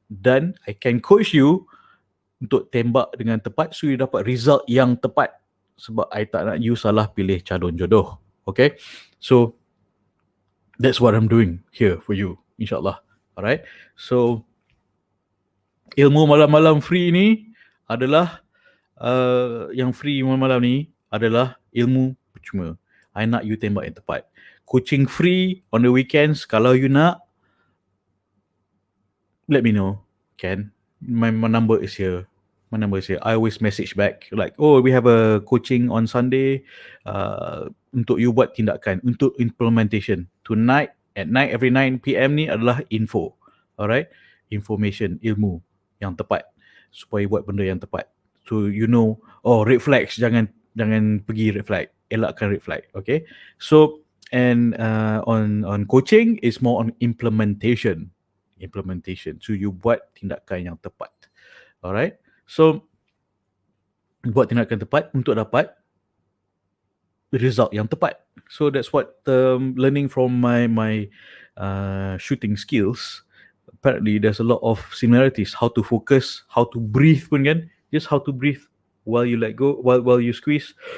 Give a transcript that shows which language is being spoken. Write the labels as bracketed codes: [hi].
[ms] Dan [en] I can coach you [ms] untuk tembak dengan tepat, [en] so you [ms] dapat result yang tepat. Sebab I tak nak you salah pilih calon jodoh. Okay? [en] So, that's what I'm doing here for you, insyaAllah. Alright? [ms] So, ilmu malam-malam free ni adalah, yang free malam-malam ni adalah ilmu percuma. I nak you tembak yang tepat. [en] Coaching free on the weekends. [ms] Kalau you nak, [en] let me know. Can my number is here. My number is here. I always message back like, oh, we have a coaching on Sunday. [ms] Untuk you buat tindakan, untuk [en] implementation. Tonight, at night, every 9 PM [ms] ni adalah [en] info. Alright? [ms] Information, ilmu yang tepat. Supaya buat benda yang tepat. [en] So you know, oh, red flags, [ms] jangan pergi [en] red flag. [ms] Elakkan [en] red flag. Okay? So, and on coaching, is more on implementation. [ms] So you buat tindakan yang tepat. Alright? So buat tindakan tepat untuk dapat result yang tepat. [en] So that's what learning from my shooting skills. Apparently there's a lot of similarities. How to focus, how to breathe pun kan. Just how to breathe while you let go, while you squeeze.